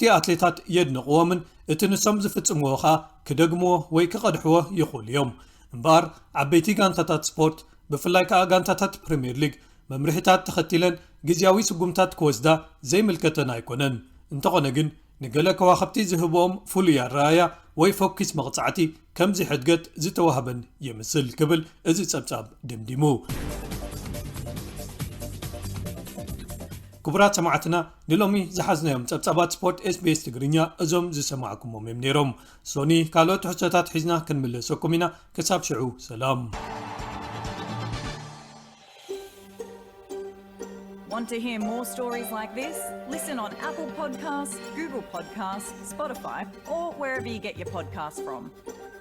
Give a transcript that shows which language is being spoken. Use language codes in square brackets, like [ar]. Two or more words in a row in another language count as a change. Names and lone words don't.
[ti] ኣትሌታት የድንቕዎምን እቲ ንሶም ዝፍጽምዎ ኸኣ ክደግምዎ ወይ ክቐድሕዎ ይኽእሉ እዮም። እምበኣር ዓበይቲ ጋንታታት ስፖርት ብፍላይ ከዓ ጋንታታት ፕሪምየር ሊግ መምርሒታት ተኸቲለን ግዝያዊ ስጉምታት ክወስዳ ዘይምልከተን ኣይኮነን። እንተኾነ ግን ንገለ ከዋኽብቲ ዝህቦኦም ፍሉይ ኣረኣያ ወይ ፎኪስ መቕጻዕቲ ከምዚ ሕድገት ዝተዋህበን ይምስል ክብል እዚ ጸብጻብ ድምዲሙ። ክቡራት ሰማዕትና ንሎሚ ዝሓዝናዮም ጸብጻባት ስፖርት SBS ትግርኛ እዞም ዝሰማዕኩሞም እዮም ነይሮም። ሶኒ ካልኦት ሕቶታት ሒዝና ክንምለሰኩም ኢና። ክሳብ ሽዑ ሰላም። [en] Want to hear more stories like this? Listen on Apple Podcasts, Google Podcasts, Spotify, or wherever you get your podcasts from.